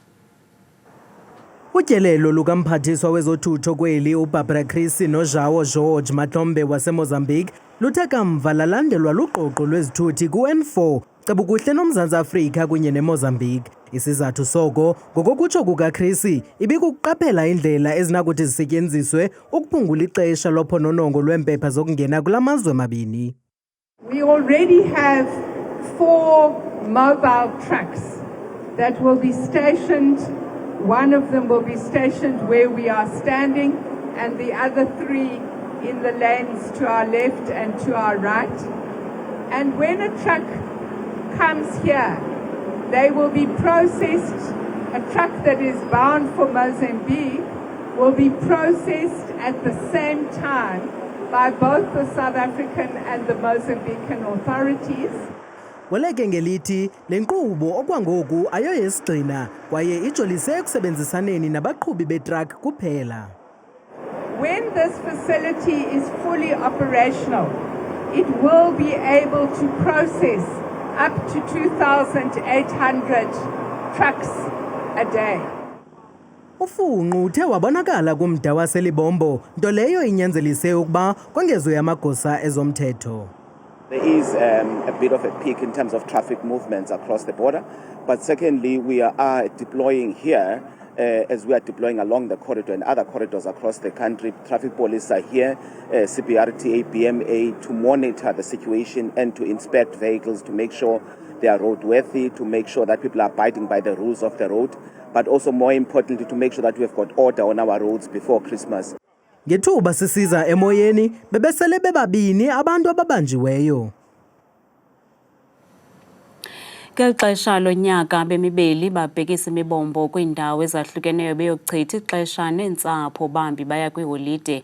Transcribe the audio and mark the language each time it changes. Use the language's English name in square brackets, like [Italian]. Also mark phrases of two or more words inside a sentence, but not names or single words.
[Xhosa] Utyelelo lukamphathiswa wezothutho kweli uBarbara Creecy noJoão Jorge Matlombe waseMozambique luthe kamva lalandelwa luqoqo lwezithuthi ku-N4 Cebukuhle noMzantsi Afrika kunye neMozambique. Isizathu soko ngokokutsho kukaCreecy ibikukuqaphela indlela ezinakuthi zisetyenziswe ukuphungula ixesha lophononongo lweempepha zokungena kulamazwe mabini. [English] We already have 4 mobile trucks that will be stationed. One of them will be stationed where we are standing and the other 3 in the lanes to our left and to our right. And when a truck comes here, they will be processed. A truck that is bound for Mozambique will be processed at the same time by both the South African and the Mozambican authorities. [Xhosa] Weleke ngelithi le nkqubo okwangoku ayoyesigxina kwaye ijolise ekusebenzisaneni nabaqhubi betruck kuphela. [English] When this facility is fully operational, it will be able to process up to 2,800 trucks a day. [Xhosa] Ufunqu uthe wabonakala kumda waseLibombo, nto leyo inyanzelise ukuba kongezwe amagosa ezomthetho. [English] There is a bit of a peak in terms of traffic movements across the border, but secondly, we are deploying here as we are deploying along the corridor and other corridors across the country. Traffic police are here, CPRTA, BMA, to monitor the situation and to inspect vehicles to make sure they are roadworthy, to make sure that people are abiding by the rules of the road, but also more importantly, to make sure that we have got order on our roads before Christmas. [Xhosa] Ngethuba sisiza emoyeni bebesele bebabini abantu ababanjiweyo. Ngexesha lonyaka bemibeli babhekisa imibombo kwiindawo ezahlukeneyo beyokuchitha ixesha neentsapho bambi baya kwiholide.